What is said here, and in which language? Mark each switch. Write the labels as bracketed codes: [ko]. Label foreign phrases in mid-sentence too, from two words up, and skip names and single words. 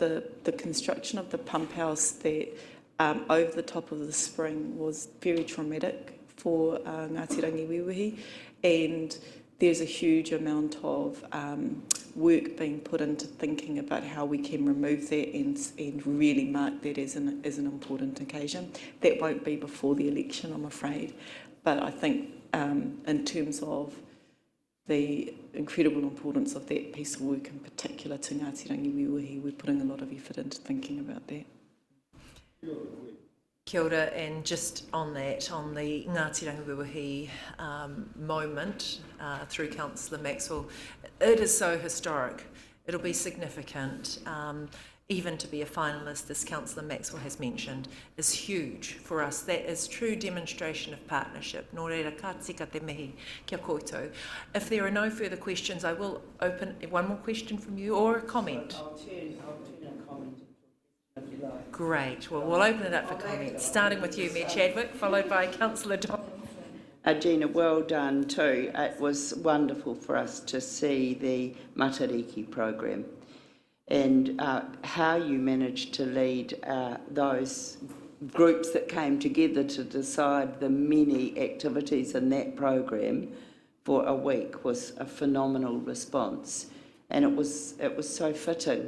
[en] The construction of the pump house that over the top of the spring was very traumatic for Ngāti Rangi Wiwihi, and there's a huge amount of work being put into thinking about how we can remove that and really mark that as an important occasion. That won't be before the election, I'm afraid. But I think in terms of the incredible importance of that piece of work, in particular to Ngāti Rangi Wiwihi, we're putting a lot of effort into thinking about that. [mi] Kia ora, [en] and just on that, on the Ngāti Rangi Wiwihi moment through Councillor Maxwell, it is so historic. It'll be significant. Even to be a finalist, as Councillor Maxwell has mentioned, is huge for us. That is true demonstration of partnership. [mi] Nō reira, ka tika te mihi, kia koutou. [en] If there are no further questions, I will open one more question from you or a comment. I'll turn a comment if you like. Great. Well, we'll open it up for comments, starting with you, Mayor Chadwick, followed by Councillor Donaldson. Gina, well done too. It was wonderful for us to see the Matariki program and how you managed to lead those groups that came together to decide the many activities in that program for a week was a phenomenal response, and it was so fitting.